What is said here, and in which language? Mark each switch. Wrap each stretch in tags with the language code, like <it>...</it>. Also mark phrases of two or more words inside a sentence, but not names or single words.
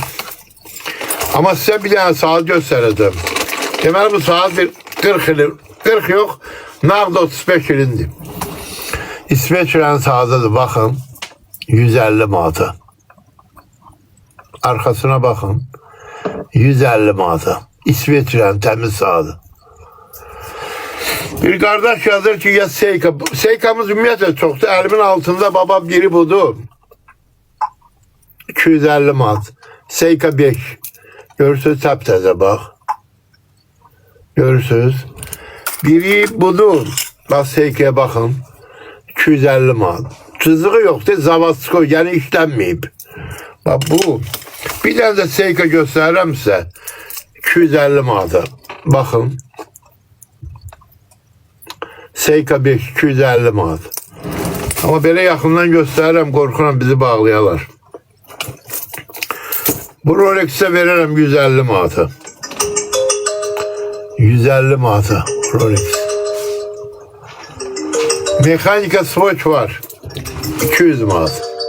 <tr>Ama size bir tane saat göstereceğim.</tr> <az>Deməli bu saat bir 40 ilin. 40 yok. Nağd 35 ilindir. İsveçrənin saatidir. Bakın.</az> <tr>150 manata. Arkasına bakın. 150 manata.</tr> <az>İsveçrənin təmiz saati. Bir kardeş yazır ki ya Seika. Seika'mız ümumiyyətlə çoxdur.</az> <tr>Elimin altında</tr> <az>babam biri budur. 250 manat. Seika 5. Görürsünüz, təptəzə bax. Görürsünüz. Biri budur.</az> <tr>Bak Seika'ya bakın. 250 manat. Çizığı yoktur. Zavadskoy, yani işlenmeyip. Bak bu. Bir tane de Seika gösteririm size. 250 manata. Bakın. Seika 5 250 manat.</tr> <az>Ama belə yaxından göstərirəm, qorxuram bizi bağlayalar.</az> <tr>Bu Rolex'e veririm 150 manata. 150 manata Rolex. Mekanika Swatch var. 200 manat.</tr>